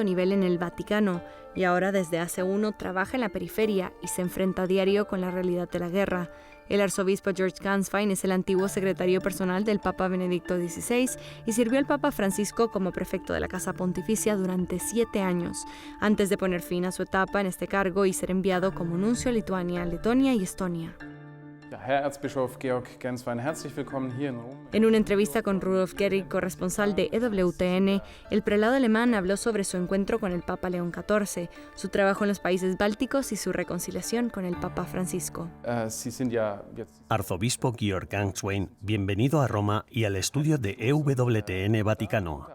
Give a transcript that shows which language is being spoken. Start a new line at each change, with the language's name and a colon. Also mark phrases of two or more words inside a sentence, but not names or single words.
Spanish: nivel en el Vaticano y ahora desde hace uno trabaja en la periferia y se enfrenta a diario con la realidad de la guerra. El arzobispo George Ganswein es el antiguo secretario personal del Papa Benedicto XVI y sirvió al Papa Francisco como prefecto de la Casa Pontificia durante 7 años, antes de poner fin a su etapa en este cargo y ser enviado como nuncio a Lituania, Letonia y Estonia.
German: Herr Erzbischof Georg Ganswein, herzlich willkommen hier in Rom.
Spanish: En una entrevista con Rudolf Gehrig, corresponsal de EWTN, el prelado alemán habló sobre su encuentro con el Papa León XIV, su trabajo en los países bálticos y su reconciliación con el Papa Francisco. Arzobispo Georg Ganswein, bienvenido a Roma y al estudio de EWTN Vaticano.